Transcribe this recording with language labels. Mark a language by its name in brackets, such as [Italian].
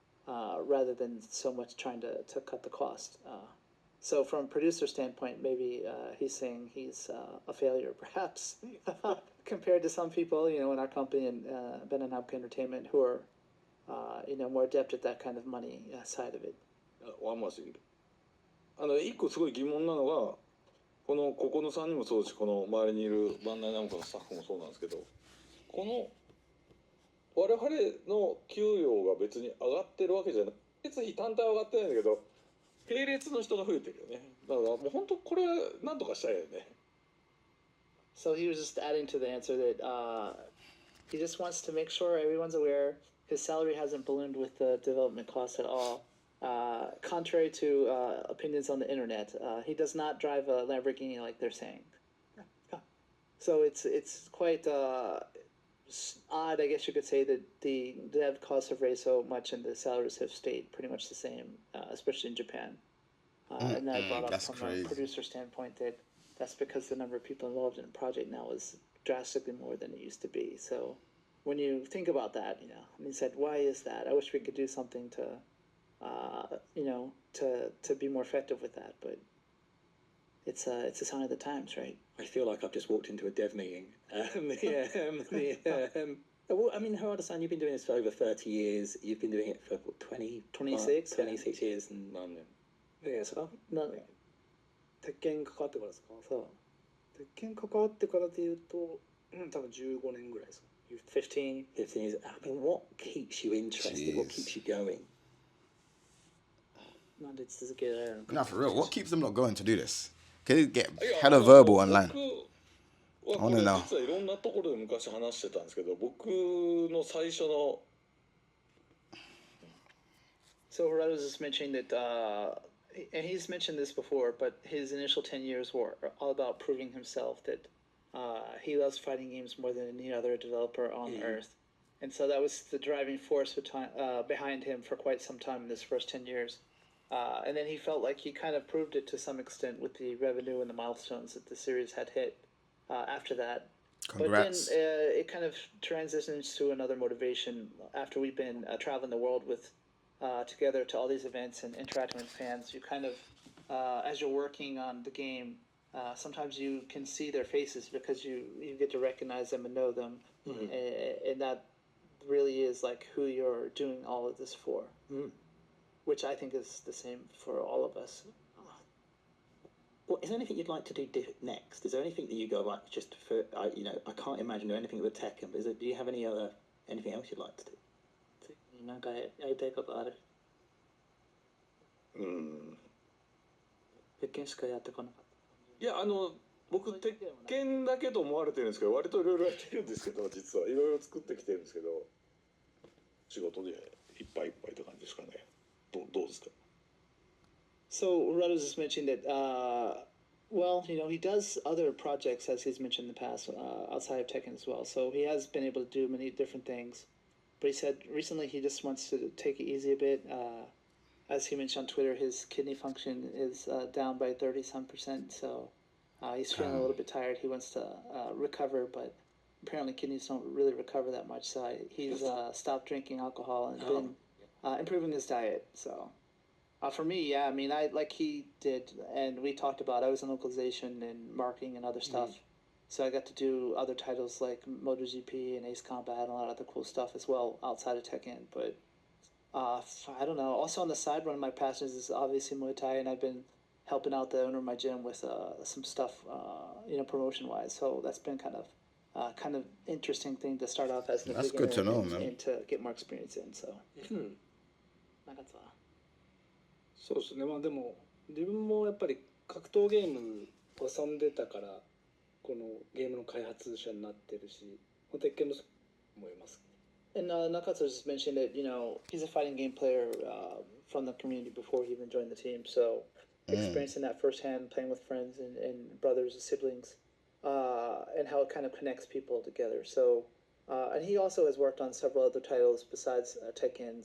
[English] Rather than so much trying to cut the cost. So from a producer standpoint, maybe he's saying he's a failure, perhaps, compared to some people, in our company and Ben and Hapka Entertainment who are, more adept at that kind of money side of it. One more thing. [Japanese] 一個すごい疑問なのが、ここの3人もそうですし、この周りにいるバンダイナムコのスタッフもそうなんですけど、この我々の給料が別に上がってるわけじゃない。別費単体は上がってないんだけど、並列の人が増えてるよね。だからもう本当これなんとかしたいよね。 [English] So he was just adding to the answer that he just wants to make sure everyone's aware his salary hasn't ballooned with the development costs at all. Contrary to opinions on the internet, he does not drive a Lamborghini like they're saying. So it's quite odd, I guess you could say, that the dev costs have raised so much and the salaries have stayed pretty much the same, especially in Japan. And that brought up from a producer standpoint that that's because the number of people involved in a project now is drastically more than it used to be. So when you think about that, and he said, why is that? I wish we could do something to, to be more effective with that, but it's a sign of the times, right? I feel like I've just walked into a dev meeting. Well, I mean, Harada-san, you've been doing this for over 30 years. You've been doing it for what, 26 years. And [Japanese] 何年ですか鉄拳関わってからですか鉄拳関わってからでいうと、多分15年ぐらいですか [English] 15 years. I mean, what keeps you interested? What keeps you going? [Japanese] なんで続けられるのか。 [English] Nah, for real. What keeps them not going to do this? Can it get hella verbal online? [Japanese] 僕はこれ実はいろんなところで昔話してたんですけど、僕の最初の [English] So Harada was just mentioning that, and he's mentioned this before, but his initial 10 years were all about proving himself that he loves fighting games more than any other developer on earth. And so that was the driving force behind him for quite some time in this first 10 years. And then he felt like he kind of proved it to some extent with the revenue and the milestones that the series had hit after that. Congrats. But then it kind of transitions to another motivation after we've been traveling the world with together to all these events and interacting with fans. You kind of, as you're working on the game, sometimes you can see their faces because you get to recognize them and know them. And that really is like who you're doing all of this for. Which I think is the same for all of us. Well, is there anything you'd like to do next? Is there anything that you go like just for? I can't imagine doing anything with Tekken. But do you have anything else you'd like to do? [Japanese] なんかやりたいことある？鉄拳しかやってこなかった。いや僕鉄拳だけと思われてるんですけど、割といろいろやってるんですけど、実はいろいろ作ってきてるんですけど、仕事でいっぱいいっぱいって感じですかね。どうですか？ [English] So Harada was just mentioning that, well, he does other projects, as he's mentioned in the past, outside of Tekken as well. So he has been able to do many different things. But he said recently he just wants to take it easy a bit. As he mentioned on Twitter, his kidney function is down by 30-some%. So he's feeling a little bit tired. He wants to recover, but apparently kidneys don't really recover that much, so he's stopped drinking alcohol and been improving his diet. So for me, yeah, I mean, I like he did, and we talked about. I was in localization and marketing and other stuff, so I got to do other titles like MotoGP and Ace Combat and a lot of other cool stuff as well outside of Tekken. But I don't know. Also on the side, one of my passions is obviously Muay Thai, and I've been helping out the owner of my gym with some stuff, promotion wise. So that's been kind of interesting thing to start off as a That's beginner good to know, and, man. and to get more experience in. [Japanese] So なんかさそうですね。まあでも自分もやっぱり格闘ゲーム遊んでたからこのゲームの開発者になってるし、鉄拳の思います。 [English] And Nakatsu just mentioned that he's a fighting game player from the community before he even joined the team. So experiencing that firsthand, playing with friends and brothers and siblings, and how it kind of connects people together. So and he also has worked on several other titles besides Tekken.